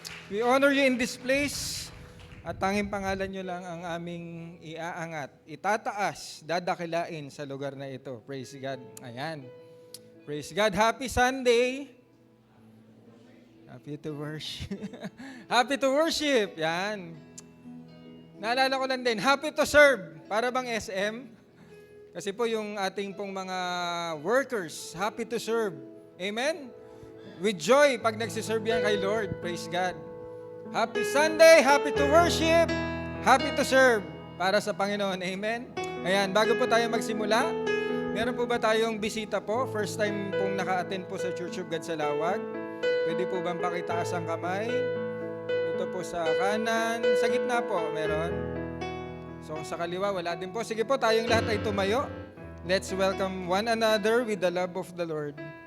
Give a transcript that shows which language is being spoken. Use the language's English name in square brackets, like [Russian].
[English] We honor you in this place. [Filipino] At tanging pangalan nyo lang ang aming iaangat, itataas, dadakilain sa lugar na ito. [English] Praise God. Ayan. Praise God. Happy Sunday. Happy to worship. Happy to worship. Yan. [Filipino] Naalala ko lang din, [English] happy to serve. [Filipino] Para bang SM? Kasi po yung ating pong mga workers, happy to serve. Amen? [English] With joy [Filipino] pag nagsiserve yan kay Lord. [English] Praise God. Happy Sunday, happy to worship, happy to serve [Filipino] para sa Panginoon. [English] Amen? [Filipino] Ayan, bago po tayo magsimula, meron po ba tayong bisita po? First time pong naka-attend po sa Church of God sa Lawag. Pwede po bang pakitaas ang kamay? Ito po sa kanan. Sa gitna po, meron. So sa kaliwa, wala din po. Sige po, tayong lahat ay tumayo. [English] Let's welcome one another with the love of the Lord.